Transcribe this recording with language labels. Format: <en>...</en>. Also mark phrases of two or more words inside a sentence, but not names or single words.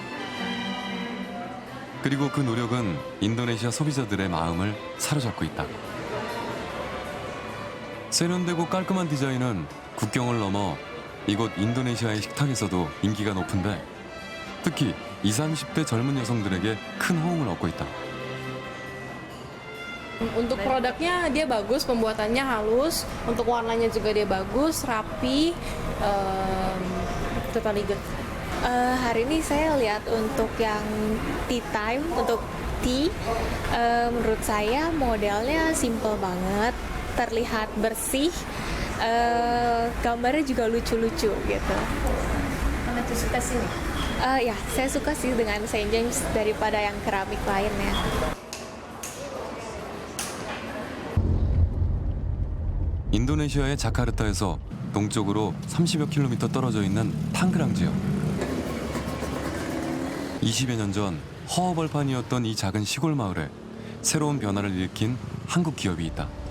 <ko>그리고 그 노력은 인도네시아 소비자들의 마음을 사로잡고 있다. 세련되고 깔끔한 디자인은 국경을 넘어 이곳 인도네시아의 식탁에서도 인기가 높은데, 특히 20, 30대 젊은 여성들에게 큰 호응을 얻고 있다.</ko> <id>Untuk produknya dia bagus, pembuatannya halus, untuk warnanya juga dia bagus, rapi,</id> <en>totally good.</en> <id>Hari ini saya lihat untuk yang</id> <en>tea time,</en> <id>untuk tea, menurut saya modelnya simple banget, terlihat bersih, gambarnya juga lucu-lucu gitu. Mana tuh suka sini? Ya, saya suka sih dengan St. James daripada yang keramik lainnya.</id> <ko>인도네시아의 자카르타에서 동쪽으로 30여 킬로미터 떨어져 있는 탕그랑 지역. 20여 년 전 허허벌판이었던 이 작은 시골 마을에 새로운 변화를 일으킨 한국 기업이 있다.</ko>